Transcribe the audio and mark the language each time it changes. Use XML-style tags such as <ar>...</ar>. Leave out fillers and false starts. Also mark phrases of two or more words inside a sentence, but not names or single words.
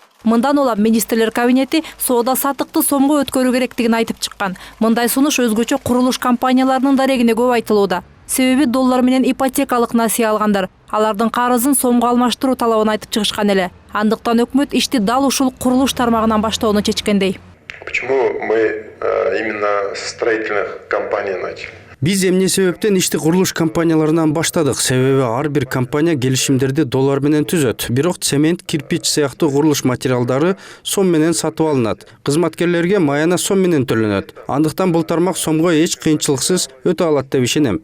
<ky>Мындан улам министрлер кабинети соода сатыкты сомго өткөрүү керектигин айтып чыккан. Мындай сунуш өзгөчө курулуш компанияларынын дарегине көп айтылууда. Себеби доллар менен ипотекалык насыя алгандар алардын карызын сомго алмаштыруу талабын айтып чыгышкан эле. Андыктан өкмөт ишти дал ушул курулуш тармагынан баштоону чечкендей.</ky> <ru>Почему мы именно с строительных компаний начали?</ru> <ky>Биз эмне себептен ишти курулуш компанияларынан баштадык. Себеби ар бир компания келишимдерди доллар менен түзөт. Бирок цемент, кирпич сыяктуу курулуш материалдары сом менен сатып алынат. Кызматкерлерге маяна сом менен төлөнөт. Андыктан бул тармак сомго эч кыйынчылыксыз өтө алат деп ишенем.</ky>